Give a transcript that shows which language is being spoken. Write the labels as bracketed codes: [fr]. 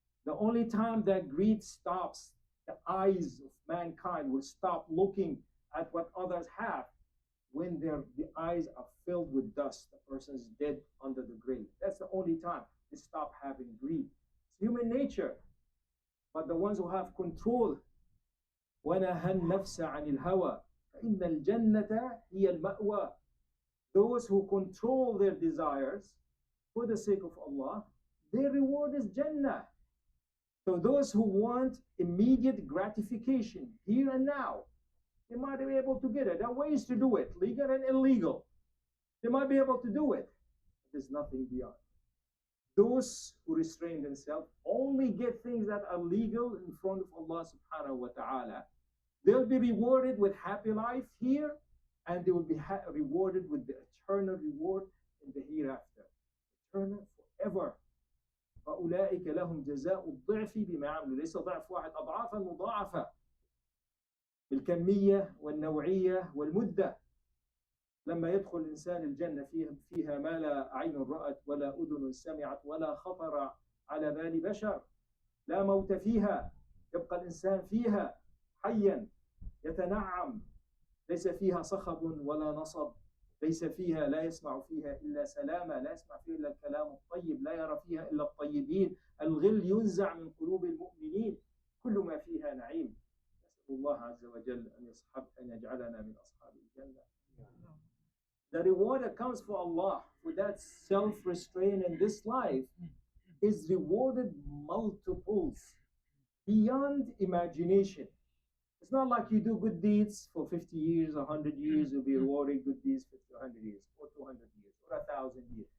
[en] The only time that greed stops, the eyes of mankind will stop looking at what others have when the eyes are filled with dust. The person is dead under the grave. That's the only time they stop having greed. It's human nature. But the ones who have control, [ar] وَنَهَى النَّفْسَ عَنِ الْهَوَى فَإِنَّ الْجَنَّةَ هِيَ الْمَأْوَى. [en] Those who control their desires for the sake of Allah, their reward is Jannah. So those who want immediate gratification here and now, they might be able to get it. There are ways to do it, legal and illegal. They might be able to do it. But there's nothing beyond. Those who restrain themselves only get things that are legal in front of Allah subhanahu wa ta'ala. They'll be rewarded with happy life here, and they will be rewarded with the eternal reward in the hereafter. Eternal forever. [ar] فَأُولَٰئِكَ لَهُمْ جَزَاءُ الضِّعْفِ بِمَا عَمِلُوا. ليس ضعف واحد، أضعافا مضاعفة بالكمية والنوعية والمدة. لما يدخل الإنسان الجنة فيها ما لا عين رأت ولا أذن سمعت ولا خطر على بال بشر. لا موت فيها، يبقى الإنسان فيها حيا يتنعم، ليس فيها صخب ولا نصب، ليس فيها، لا يسمع فيها إلا سلاما، لا يسمع فيها إلا الكلام الطيب، لا يرى فيها إلا الطيبين، الغل ينزع من قلوب المؤمنين، كل ما فيها نعيم. نسأل الله عز وجل أن يجعلنا من أصحاب الجنة. [en] The reward that comes for Allah for that self-restraint in this life is rewarded multiples beyond imagination. It's not like you do good deeds for 50 years, 100 years, you'll be rewarded good deeds for 200 years, or 200 years, or 1,000 years.